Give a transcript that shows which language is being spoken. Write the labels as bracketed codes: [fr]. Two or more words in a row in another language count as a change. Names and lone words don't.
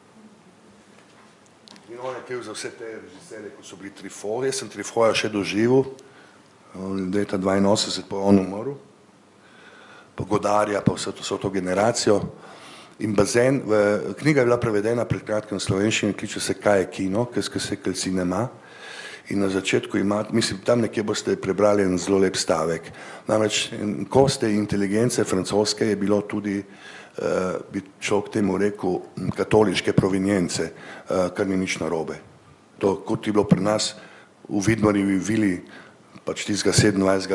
[sl] In on je kriv za vse te režiserje, kot so bili Truffaut. Jaz sem Truffautja še doživel, leta 82, pa on umrl, pa Godarja, pa vso to generacijo. In Bazin, knjiga je bila prevedena pred kratkim v slovenščini, kliče se Kaj je kino, [fr] Qu'est-ce que c'est que le cinéma. [sl] In na začetku mislim, tam nekje boste prebrali en zelo lep stavek. Namreč, koste inteligence francoske je bilo tudi, bi človek temu rekel, katoliške provenience, kar ni nič narobe. To, kot je bilo pri nas v Vidmarjevi vili, pač tistega 27.